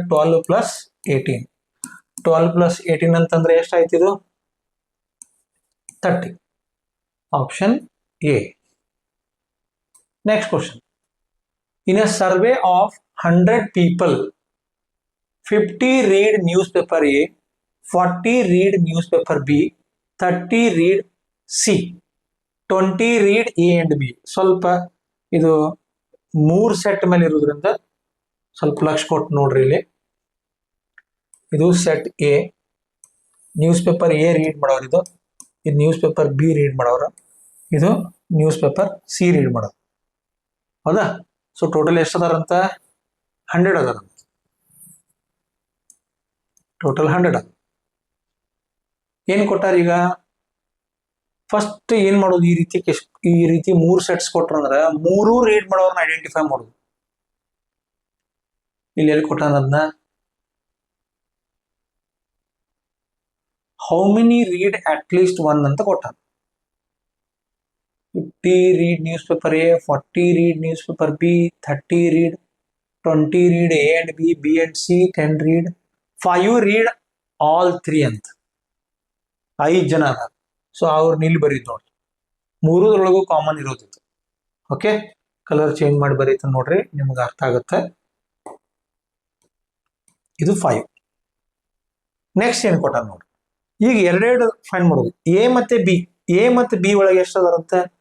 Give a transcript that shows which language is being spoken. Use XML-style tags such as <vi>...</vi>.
<kn>12 plus 18. 12 plus 18 ಅಂತಂದ್ರೆ ಎಷ್ಟಾಯ್ತಿದು? 30. Option A. Next question.</kn> <en>In a survey of 100 people, 50 read newspaper A, 40 read newspaper B, 30 read C, 20 read A and B.</en> <kn>ಸ್ವಲ್ಪ ಇದು 3 set ಮೇಲೆ ಇರೋದ್ರಿಂದ ಸ್ವಲ್ಪ ಲಕ್ಷ ಕೊಟ್ಟು ನೋಡ್ರಿ ಇಲ್ಲಿ. ಇದು set A, news paper A read ಮಾಡೋರು, ಇದು ನ್ಯೂಸ್ ಪೇಪರ್ ಬಿ ರೀಡ್ ಮಾಡೋರು, ಇದು ನ್ಯೂಸ್ ಪೇಪರ್ ಸಿ ರೀಡ್ ಮಾಡೋರು. ಹೌದಾ? ಸೊ ಟೋಟಲ್ ಎಷ್ಟು ಅದಾರಂತ? 100 ಅದಾರಂತ. ಟೋಟಲ್ 100 ಅದ. ಏನ್ ಕೊಟ್ಟಾರ ಈಗ? ಫಸ್ಟ್ ಏನ್ ಮಾಡೋದು? ಈ ರೀತಿ 3 ಸೆಟ್ಸ್ ಕೊಟ್ರ ಅಂದ್ರ 3 ರೀಡ್ ಮಾಡೋರ್ನ ಐಡೆಂಟಿಫೈ ಮಾಡೋದು. ಇಲ್ಲಿ ಎಲ್ಲಿ ಕೊಟ್ಟಾನ ಅದನ್ನ?</kn> <en>how many read at least one</en> <kn>ಅಂತ ಕೊಟ್ಟಾನ.</kn> <en>50 read newspaper A, 40 read newspaper B, 30 read, 20 read A and B, B and C, 10 read, 5 read all 3</en> <kn>ಅಂತ 5 ಜನ ಅದ. ಸೊ ಅವ್ರು ಇಲ್ಲಿ ಬರೀದ್ ನೋಡ್ರಿ, 3 ಕಾಮನ್ ಇರೋದಿತ್ತು. ಓಕೆ, ಕಲರ್ ಚೇಂಜ್ ಮಾಡಿ ಬರೀತ ನೋಡ್ರಿ, ನಿಮ್ಗೆ ಅರ್ಥ ಆಗುತ್ತೆ. ಇದು 5. ನೆಕ್ಸ್ಟ್ ಏನ್ ಕೊಟ್ಟ ನೋಡ್ರಿ, ಈಗ ಎರಡೆರಡು ಫೈಂಡ್ ಮಾಡೋದು. ಎ ಮತ್ತೆ ಬಿ, ಎ ಮತ್ತೆ ಬಿ ಒಳಗೆ ಎಷ್ಟು ಅದಾರಂತೆ?</kn>